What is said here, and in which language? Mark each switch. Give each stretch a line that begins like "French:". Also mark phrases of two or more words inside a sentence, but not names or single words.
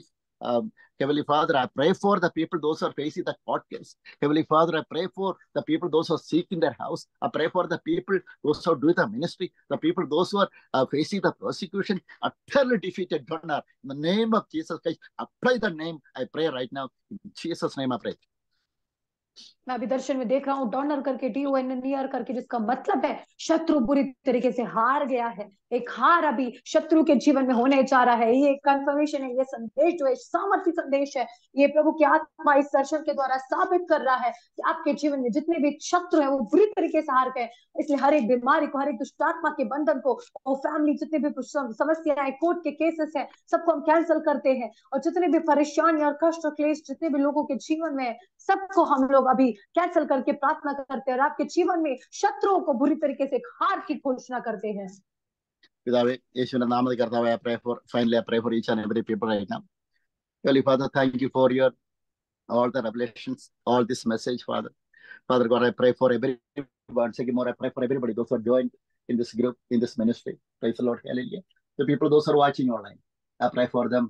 English: Heavenly Father, I pray for the people, those who are facing the court case. Heavenly Father, I pray for the people, those who are seeking their house. I pray for the people, those who are doing the ministry, the people, those who are facing the persecution, utterly defeated donor. In the name of Jesus Christ, apply the name, I pray right now. In Jesus' name I pray.
Hindi: मैं अभी दर्शन में देख रहा हूँ डॉनर करके, DONNER करके, जिसका मतलब है शत्रु बुरी तरीके से हार गया है। एक हार अभी शत्रु के जीवन में होने जा रहा है। ये कंफर्मेशन है, ये संदेश जो है सामर्थ्य संदेश है। ये प्रभु की आत्मा इस दर्शन के द्वारा साबित कर रहा है कि आपके जीवन में जितने भी शत्रु हैं वो बुरी तरीके से हार गए। इसलिए हर एक बीमारी को, हर एक दुष्ट आत्मा के बंधन को, और फैमिली जितने भी समस्याएं, कोर्ट के केसेस हैं, सबको हम कैंसिल करते हैं। और जितने भी परेशानी और कष्ट और क्लेश जितने भी लोगों के जीवन में, सबको हम लोग अभी कैंसिल करके प्रार्थना करते हैं और आपके जीवन में शत्रुओं को बुरी तरीके से हार की घोषणा करते हैं।
Malayalam: പിതാവേ, യേശുവിന്റെ നാമത്തിൽ കർത്താവേ,
English: I pray for, finally I pray for each and every people right now. Holy Father, thank you for your all the revelations, all this message, Father. Father God, I pray for every, once again more, I pray for everybody, those who are joined in this group, in this ministry. Praise the Lord, hallelujah. The people, those who are watching online, I pray for them.